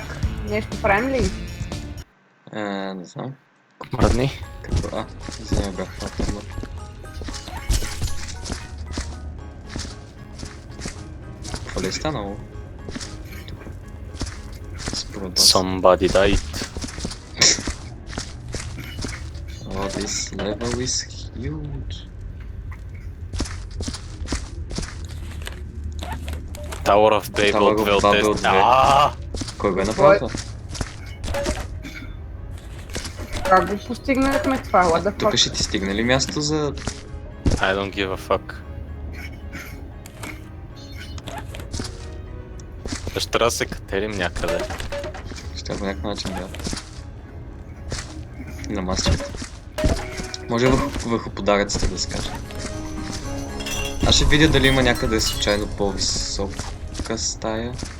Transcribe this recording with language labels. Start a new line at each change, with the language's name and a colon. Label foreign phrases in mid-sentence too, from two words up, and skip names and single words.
Bulgarian: Нещо правим ли? Не знам. Мръдни. Какво? Извиня, бях това. Какво ли е станало? Според вас.
English: Somebody died. Oh, this level is huge. Tower of Babel Tower of Babel 2. 2.
Bulgarian: Кой го е направил това? Как го постигнахме това?
English: What the
Bulgarian: Тук
English: fuck?
Bulgarian: ще ти стигне ли място за...
English: I don't give a fuck.
Bulgarian: Ще трябва да се катерим някъде. Ще трябва по някакъв начин да... На масчета. Може върху подаръците да се каже. Аз ще видя дали има някъде случайно по-висока стая.